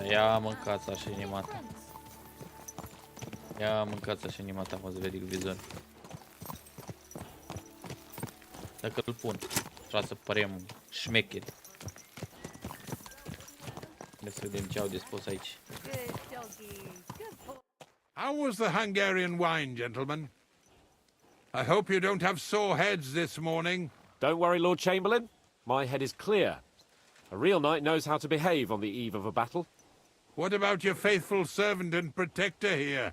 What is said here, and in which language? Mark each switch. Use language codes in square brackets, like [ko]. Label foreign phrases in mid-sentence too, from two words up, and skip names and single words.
[ro] Ia mâncați așa inima ta. Ia mâncați așa inima ta, mă, să vede cu vizor. Dacă îl pun, trebuie să părem șmecheri. Să vedem ce au de spus aici. [en] How was the Hungarian wine, gentlemen? I hope you don't have sore heads this morning. Don't worry, Lord Chamberlain. My head is clear. A real knight knows how to behave on the eve of a battle. What about your faithful servant and protector here?